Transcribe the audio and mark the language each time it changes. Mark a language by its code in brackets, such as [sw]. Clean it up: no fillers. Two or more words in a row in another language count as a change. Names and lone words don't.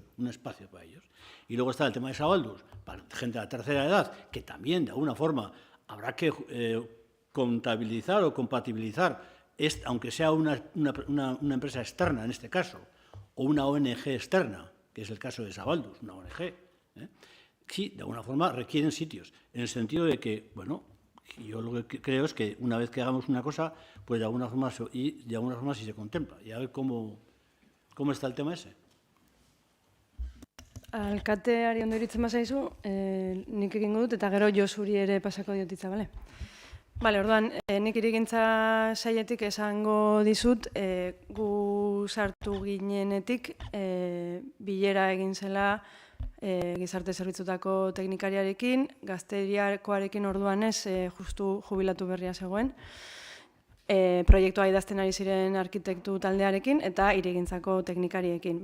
[es] Y luego está el tema de Zabalduz, para gente de la tercera edad, que también de alguna forma habrá que contabilizar o compatibilizar, aunque sea una empresa externa en este caso, o una ONG externa, que es el caso de Zabalduz, una ONG, sí, de alguna forma requieren sitios, en el sentido de que, bueno, yo lo que creo es que una vez que hagamos una cosa, pues de alguna forma sí se contempla. Y a ver cómo está el tema ese. [eu] Alkateari ondo iritzen bazaizu, nik egingo dut, eta gero Josuri ere pasako diotitza, bale? Bale, orduan, nik hirigintza sailetik esango dizut, gu sartu ginenetik bilera egin zela gizarte zerbitzutako teknikariarekin, gazteriakoarekin orduan ez, justu jubilatu berria zegoen, proiektua idazten ari ziren arkitektu taldearekin eta hirigintzako teknikariekin.